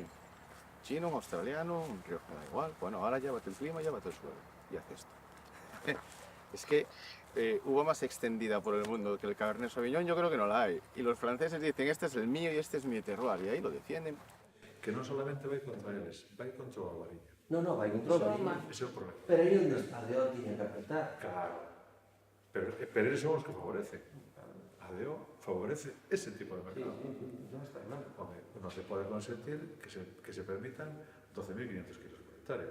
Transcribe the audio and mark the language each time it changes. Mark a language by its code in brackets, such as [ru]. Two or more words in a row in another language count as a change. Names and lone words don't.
[es] Chino, un australiano, un rioja, da igual. Bueno, ahora llévate el clima, llévate el suelo. Y haz esto. Es que uva más extendida por el mundo que el Cabernet Sauvignon, yo creo que no la hay. Y los franceses dicen, este es el mío y este es mi terroir. Y ahí lo defienden. Que no solamente [gl] va contra eles, va contra o albariño. No, vai contra o albariño. Ese é o problema. Pero aí onde está de o tiña que apretar. Claro. Pero eles son os que favorecen. A DO favorece ese tipo de mercado. Sí, non está mal. Home, non se pode consentir que se permitan 12.500 kilos por hectárea.